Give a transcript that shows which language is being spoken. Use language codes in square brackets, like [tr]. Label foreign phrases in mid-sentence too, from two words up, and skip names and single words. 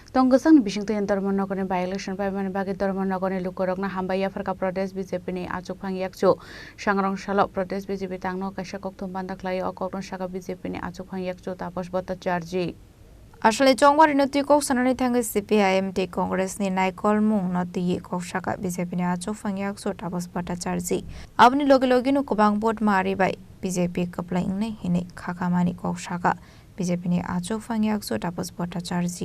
[trp] Tonggesang bisingto yang Dharmanagari by election paimani bagi Dharmanagari lukorokna hambaya Farka Pradesh BJP ni achuk phang yakchu Sangrong Salok Pradesh BJP tangno kaisa kokthum bandaklai okokno saka BJP ni achuk phang yakchu Tapas Bhattacharjee আসলে জংবারি নতি কক সানানি থাঙ্গে সিপিআইএম টি কংগ্রেস নি নাইকল মুং নতি কক সাকা বিজেপি নি আচো ফাংয়াক সো তাপস ভট্টাচার্যী আপনি লগে লগে নু কবাং ভোট মারি বাই বিজেপি কপলাই ইংনে হিনে খাখামানি কক সাকা বিজেপি নি আচো ফাংয়াক সো তাপস ভট্টাচার্যী